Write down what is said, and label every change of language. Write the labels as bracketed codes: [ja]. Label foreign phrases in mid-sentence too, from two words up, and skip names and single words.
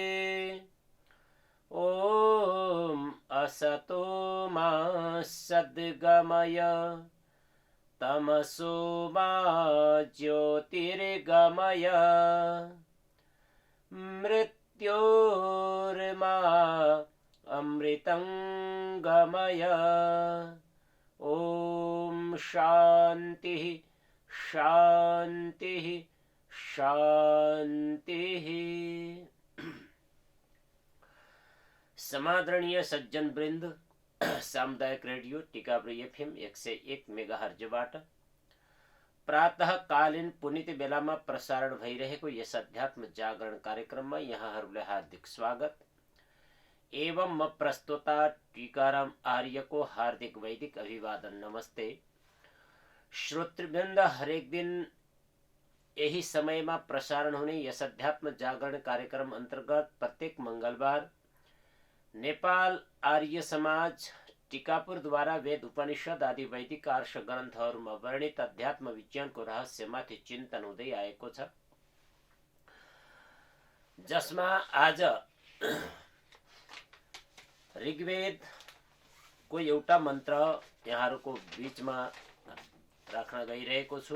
[sa] ॐ असतो मा सद्गमय तमसो मा ज्योतिर्गमय मृत्योर्मा अमृतं गमय। ॐ शान्तिः शान्तिः शान्तिः। [ne] समादरणीय सज्जन वृन्द, सामुदायिक रेडियो टिकापुर FM 101 मेगाहर्जबाट प्रातःकालीन पुनित बेलामा प्रसारण भइरहेको यस अध्यात्म जागरण कार्यक्रममा यहाँहरूलाई हार्दिक स्वागत एवं म प्रस्तोता टीकाराम आर्यको हार्दिक वैदिक अभिवादन नमस्ते। श्रोतृवृन्द, हरेक दिन यही समयमा प्रसारण हुने यस अध्यात्म जागरण कार्यक्रम अन्तर्गत प्रत्येक मंगलबार नेपाल आर्य समाज टिकापुरद्वारा वेद उपनिषद आदि वैदिक आर्ष ग्रन्थहरूमा वर्णित अध्यात्म विज्ञानको रहस्यमाथि चिन्तन हुँदै आएको छ, जसमा आज ऋग्वेदको एउटा मन्त्र यहाँहरूको बीचमा राख्न गइरहेको छु।